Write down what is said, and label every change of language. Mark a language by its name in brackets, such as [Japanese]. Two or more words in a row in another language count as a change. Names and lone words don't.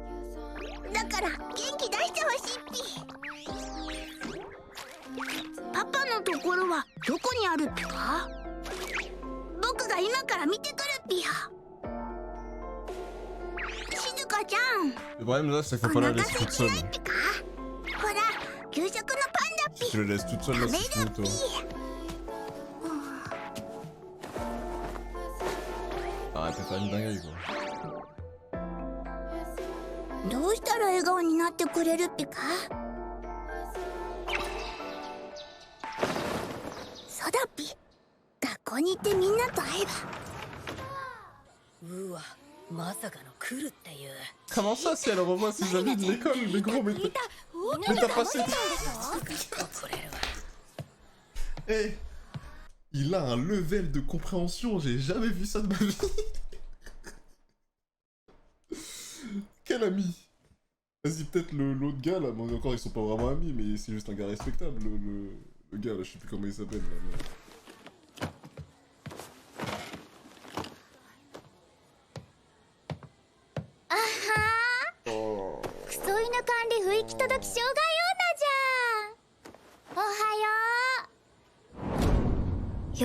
[Japanese] だから元気出してほしいっぴ。パパのところはどこにあるっぴか？僕が今から見てくるっぴよ。静香ちゃん、 [French] Le problème là, c'est qu'il faut pas la laisser toute seule. [Japanese] ほら、給食のパンダっぴ。 [French] Si je la laisse toute seule là, c'est finito. Arrête de faire une dinguerie, quoi. [Japanese] どうしたら笑顔になってくれるっぴか？そうだっぴ。学校に行ってみんなと会えば。うわ、まさかの来るっていう。 [French] Comment ça si elle revoit ses amis de l'école? Mais gros, mais t'as passé... [Japanese] これるわ。 [French] Eh, il a un level de compréhension, j'ai jamais vu ça de ma vie. Quel ami? Vas-y, peut-être l'autre gars là, mais encore ils sont pas vraiment amis, mais c'est juste un gars respectable, le gars là, je sais plus comment il s'appelle là. Mais... Oh. [Japanese] クソ犬管理不域届き障害女じゃん。おはよう。